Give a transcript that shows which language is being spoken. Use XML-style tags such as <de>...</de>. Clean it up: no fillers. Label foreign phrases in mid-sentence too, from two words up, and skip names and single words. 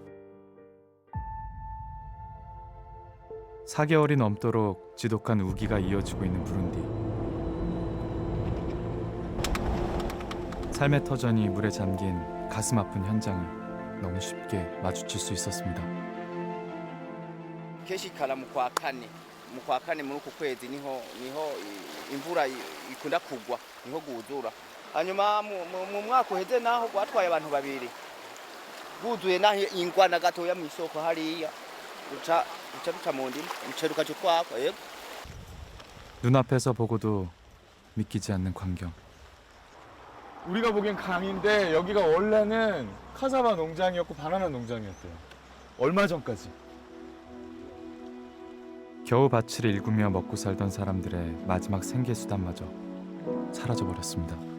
<ko>4개월이 넘도록 지독한 우기가 이어지고 있는 부룬디. 삶의 터전이 물에 잠긴 가슴 아픈 현장을 너무 쉽게 마주칠 수 있었습니다.</ko> <rn>keshikala mukwakane muri uku kwezi niho imvura ikunda kugwa niho guzura hanyuma mu mwaka uheze naho gwatwaye abantu babiri guzuye naho ingwana gatoya mu isoko hariya uca mu ndimo umuceri ukaca utwakwa yego.</rn> <ko>눈앞에서 보고도 믿기지 않는 광경. 우리가 보기엔 강인데 여기가 원래는 카사바 농장이었고 바나나 농장이었대요. 얼마 전까지. 겨우 밭을 일구며 먹고 살던 사람들의 마지막 생계 수단마저 사라져 버렸습니다.</ko>